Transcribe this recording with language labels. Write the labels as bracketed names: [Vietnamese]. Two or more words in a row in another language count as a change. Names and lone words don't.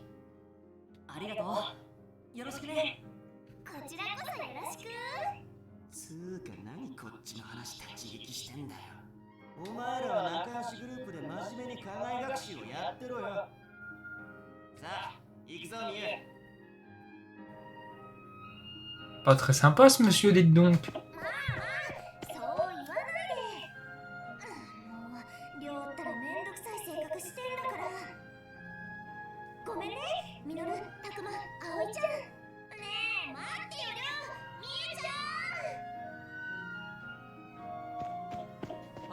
[Japanese] ありがとう。よろしくね。こちらこそよろしく。つーか何こっちの話立ち聞きしてんだよ。お前らは仲良しグループで真面目に課外学習をやってろよ。さあ、行くぞミュウ。 [French] Pas très sympa ce monsieur, dites donc. [Japanese] そう言わないで。もう寮ったらめんどくさい性格してるんだから。ごめんね、ミノル、タクマ、アオイちゃん。ねえ、待ってよ、寮。ミエちゃん。